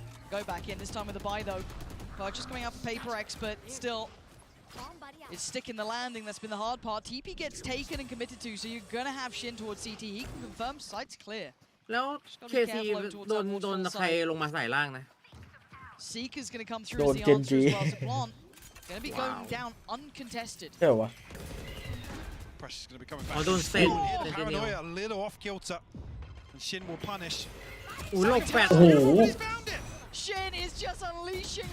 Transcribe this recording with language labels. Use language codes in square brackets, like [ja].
[en] Go back in, this time with the buy though. Just coming up for PRX, but still, it's sticking the landing. That's been the hard part. TP gets taken and committed to, so you're going to have Shin towards CT. He can confirm site's clear. [th] แล้ว KC โดนใครลงมาใส่ล่างนะ [en] Seeker's going to come through as the answer as well. So Blanc going to be going down uncontested. [th] ใช่เหรอวะ [en] Pressure's going to be coming back. [th] โดนเซ็น [en] Paranoia, a little off kilter. And Shin will punish. [th] อุ้ยโลกแปด โอ้โห [en] Shin is just unleashing.